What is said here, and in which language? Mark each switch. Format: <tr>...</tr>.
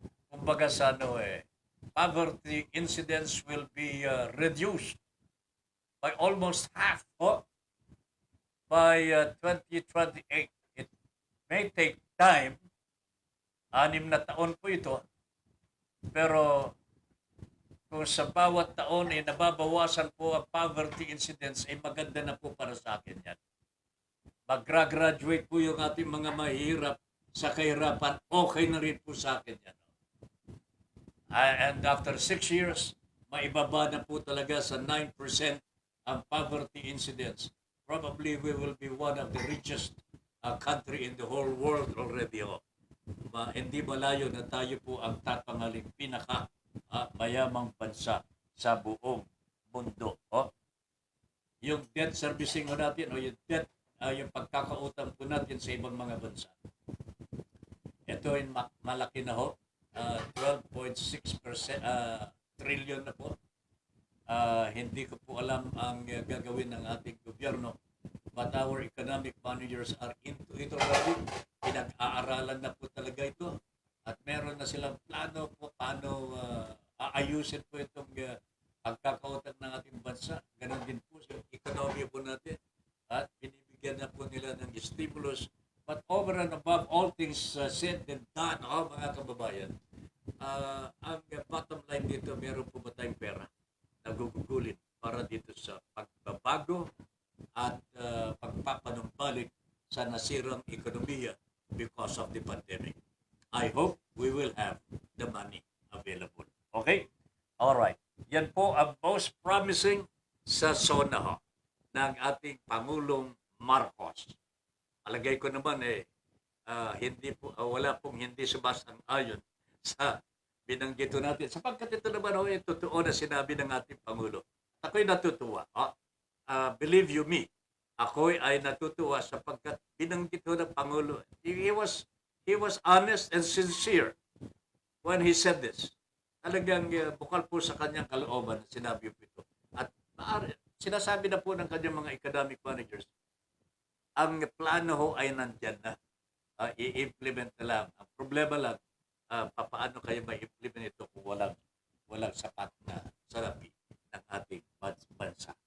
<tl>Kumbaga sa</tl> <en>poverty incidence will be reduced by almost half by 2028. It may take time,</en> <tl>6 na taon po ito, pero kung sa bawat taon ay nababawasan po ang poverty incidence, ay maganda na po para sa akin yan. Mag-graduate po yung ating mga mahirap sa kahirapan, okay na rin po sa akin yan.</tl> <en>And after 6 years,</en> <tl>maibaba na po talaga sa 9% ang poverty incidence.</tl> <en>Probably we will be one of the richest country in the whole world already.</en> <tl>Hindi malayo na tayo po ang tatangaling pinaka mayamang bansa sa buong mundo. Yung debt servicing natin o yung debt, yung pagkakautang po natin sa ibang mga bansa. Ito ay malaki na 12.6% trillion na po. Hindi ko po alam ang gagawin ng ating gobyerno.</tl> <en>But our economic managers are into it already.</en> <tl>Pinag-aaralan na po talaga ito. At meron na silang plano po paano aayusin po itong pagkakautang ng ating bansa. Ganon din po sa economy po natin. At binibigyan na po nila ng stimulus.</tl> <en>But over and above all things said and done,</en> <tl>mga kababayan, ang bottom line dito, meron po ba tayong pera na gugugulin para dito sa pagbabago at pagpapanumbalik sa nasirang ekonomiya</tl> <en>because of the pandemic. I hope we will have the money available. Okay? Alright.</en> <tl>Yan po ang</tl> <en>most promising</en> <tl>sa SONA ng ating Pangulong Marcos. Alagay ko naman hindi po, wala pong hindi sumasang-ayon sa binanggit natin. Sapagkat ito naman totoo na sinabi ng ating Pangulo. Ako'y natutuwa.</tl> <en>Believe you me,</en> <tl>ako'y ay natutuwa sapagkat binanggit ng Pangulo.</tl> <en>He was honest and sincere when he said this.</en> <tl>Talagang bukal po sa kanyang kalooban na sinabi po ito. At sinasabi na po ng kanyang mga economic managers, ang plano ay nandyan na. I-implement na lang. Ang problema lang, paano kayo ma-implement ito kung walang sapat na salapi ng ating bansa.</tl>